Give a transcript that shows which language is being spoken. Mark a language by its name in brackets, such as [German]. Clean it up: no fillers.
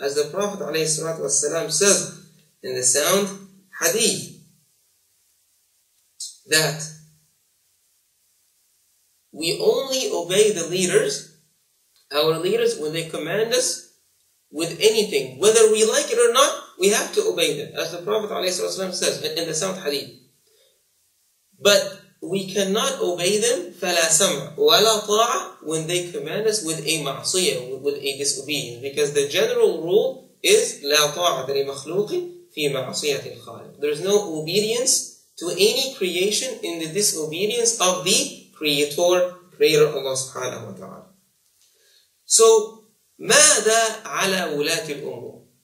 [English] As the Prophet ﷺ says in the sound hadith, that we only obey the leaders, our leaders, when they command us with anything, whether we like it or not, we have to obey them, as the Prophet ﷺ says in the sound hadith. But we cannot obey them [Arabic] فَلَا سَمْعَ وَلَا طَاعَ [English] when they command us with a ma'asiyah, with a disobedience. Because the general rule is [Arabic] لَا طَاعَةَ لِمَخْلُوقٍ فِي مَعْصِيَةِ الْخَالِقِ. [English] There is no obedience to any creation in the disobedience of the Creator Allah subhanahu wa ta'ala. So, [Arabic] ماذا على ولاة الأمور?